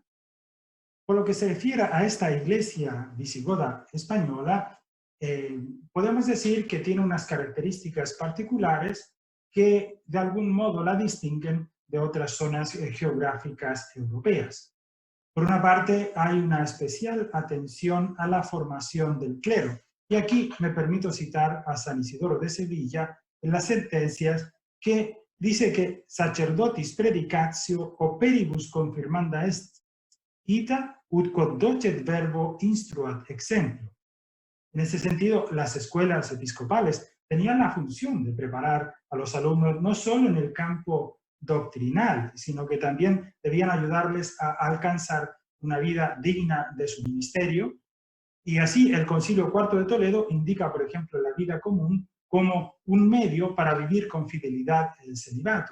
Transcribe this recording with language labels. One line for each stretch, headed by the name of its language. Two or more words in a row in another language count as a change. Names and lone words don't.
Spanish: Por lo que se refiere a esta iglesia visigoda española, podemos decir que tiene unas características particulares que de algún modo la distinguen de otras zonas geográficas europeas. Por una parte, hay una especial atención a la formación del clero. Y aquí me permito citar a San Isidoro de Sevilla en las sentencias, que dice que
Latin: sacerdotis predicatio operibus confirmanda est ita ut quod docet verbo instruat exemplo.
Spanish: En ese sentido, las escuelas episcopales tenían la función de preparar a los alumnos no solo en el campo doctrinal, sino que también debían ayudarles a alcanzar una vida digna de su ministerio. Y así el Concilio IV de Toledo indica, por ejemplo, la vida común como un medio para vivir con fidelidad el celibato.